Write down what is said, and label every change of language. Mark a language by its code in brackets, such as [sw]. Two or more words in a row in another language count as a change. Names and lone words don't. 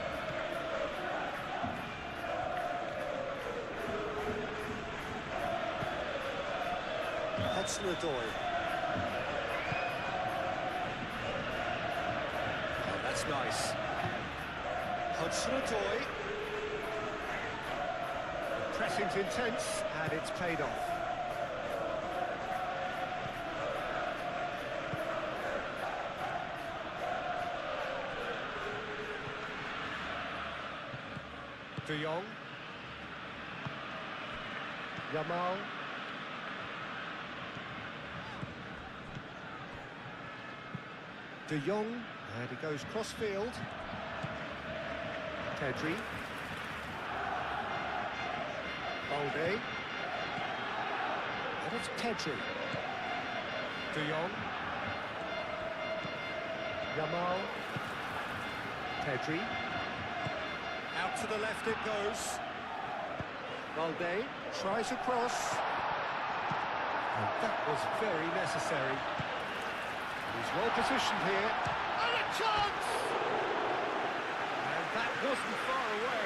[en] Hudson-Odoi. Oh, that's nice. Hudson-Odoi. Pressing's intense, and it's paid off. De Jong. Yamal. De Jong, and he goes cross-field. Pedri. Balde. And it's Pedri. De Jong. Yamal. Pedri. Out to the left it goes. Balde tries a cross. And that was very necessary. He's well positioned here. And a chance! And that wasn't far away.